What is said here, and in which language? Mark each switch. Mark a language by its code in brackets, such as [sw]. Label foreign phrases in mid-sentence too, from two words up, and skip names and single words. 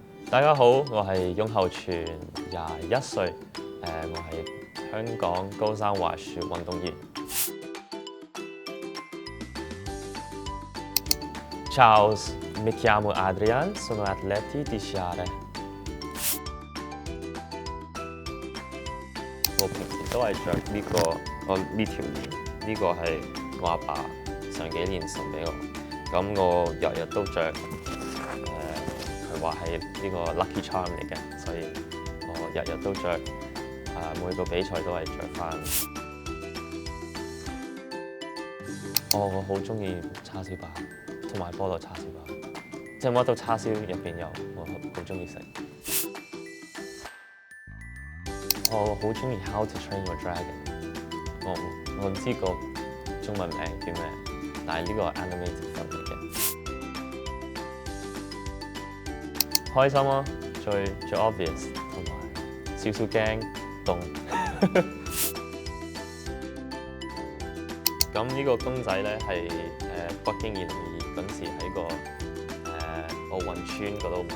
[yue] 大家好，我係雍後全，21歲，我係香港高山滑雪運動員。 [it] Ciao, mi chiamo Adrian, sono atleta di sciare。 [yue] 我平時都係着呢個呢條鏈，呢個係我阿爸上幾年送俾我，咁我日日都着。佢話係呢個 [en] lucky charm [yue] 嚟嘅，所以我日日都着，每個比賽都係着翻。我好中意叉燒包同埋菠蘿叉燒包，即係乜都叉燒入邊有，我好中意食。我好中意 How to Train Your Dragon，我唔知個中文名叫咩，但係呢個係 [en] animated film [yue] 嚟嘅。開心咯，最 obvious， 同埋少少驚凍。咁呢個公仔咧係北京2022嗰陣時喺個奧運村嗰度買。